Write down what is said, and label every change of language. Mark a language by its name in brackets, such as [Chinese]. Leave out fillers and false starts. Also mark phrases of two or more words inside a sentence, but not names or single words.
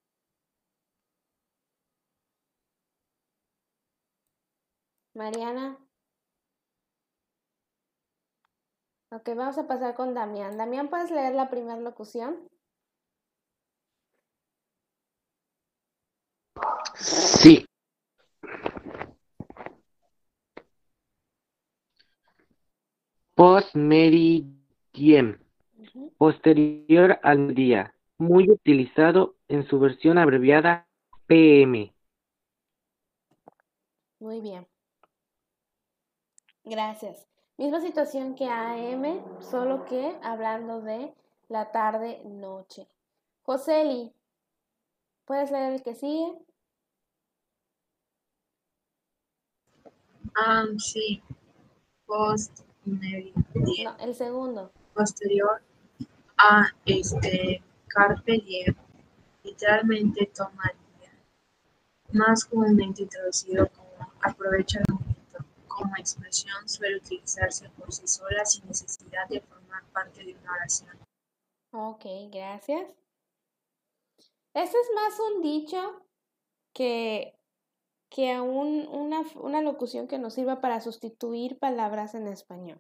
[Spanish] Mariana. Ok, vamos a pasar con Damián. Damián, ¿puedes leer la primera locución? Sí, [Latin] post-meridiem, Ujú. [Spanish] posterior al día, muy utilizado en su versión abreviada PM. Muy bien, gracias. Misma situación que AM, solo que hablando de la tarde-noche. Joseli, ¿Puedes leer el que sigue? Sí. Post-intermedio. No, el segundo. Posterior a [Latin] carpe diem, [Spanish] literalmente toma el día, más comúnmente traducido como aprovecha el momento. Como expresión suele utilizarse por sí sola sin necesidad de formar parte de una oración. Ok, gracias. Este es más un dicho que una locución que nos sirva para sustituir palabras en español.